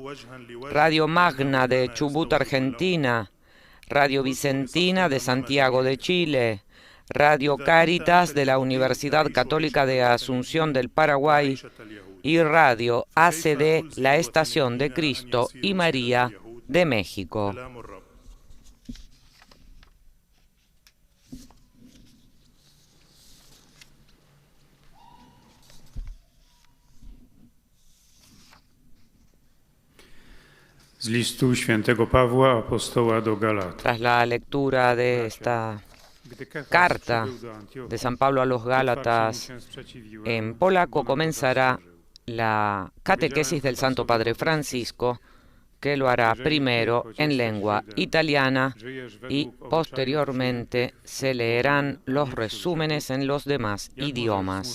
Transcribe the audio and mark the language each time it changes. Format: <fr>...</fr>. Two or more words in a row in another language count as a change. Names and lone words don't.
<es>Radio Magna de Chubut, Argentina. Radio Vicentina de Santiago de Chile. Radio Cáritas de la Universidad Católica de Asunción del Paraguay. Y Radio ACD, la Estación de Cristo y María de México.</es> <pl>Z listu świętego Pawła, apostoła do Galat.</pl> <es>Tras la lectura de esta carta de San Pablo a los Gálatas en polaco, comenzará la catequesis del Santo Padre Francisco, que lo hará primero en lengua italiana y posteriormente se leerán los resúmenes en los demás idiomas.</es>